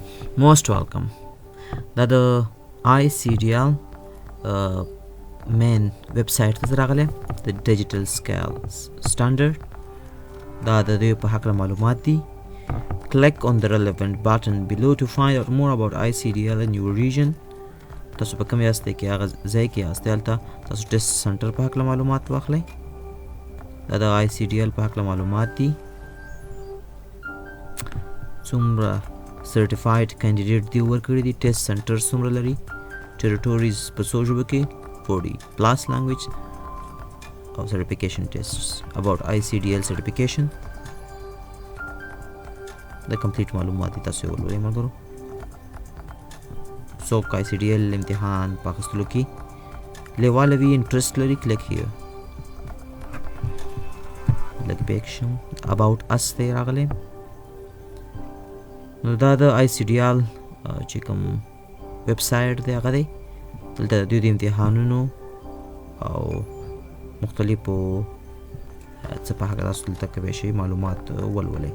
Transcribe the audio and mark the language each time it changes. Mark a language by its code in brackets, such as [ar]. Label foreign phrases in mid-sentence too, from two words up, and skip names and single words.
[en] Most welcome. [ps] دا د [en] ICDL main website [ps] ته راغلی د [en] digital scale standard. [ps] دا د دې په هکله معلومات دي. [en] Click on the relevant button below to find out more about ICDL in your region. [ps] تاسو په کوم یاستئ کې هغه ځای کې یاستئ هلته تاسو [en] test centre [ps] په هکله معلومات واخلئ. دا د ICDL په هکله معلومات دي. څومره [en] certified candidate [ps] دی ورکړي دي، [en] test centre [ps] څومره لري، ټریټوریز په څو ژبو کې [en] 40 plus language [ps] او [en] certification tests about ICDL certification. [ps] د کمپلیټ معلومات دي، تاسو ولولئ ملګرو. څوک ICDL امتحان په اخیستلو کې لیواله وي، انټرسټ لري، [en] click here. [ps] لږ بیک شم. [en] about us [ps] ته یې راغلی. نو دا د ICDL چې کوم ویب سایټ دی هغه دی. دلته د دوی د امتحانونو او مختلفو څه په هکله تاسو دلته کولی شئ معلومات ولولئ.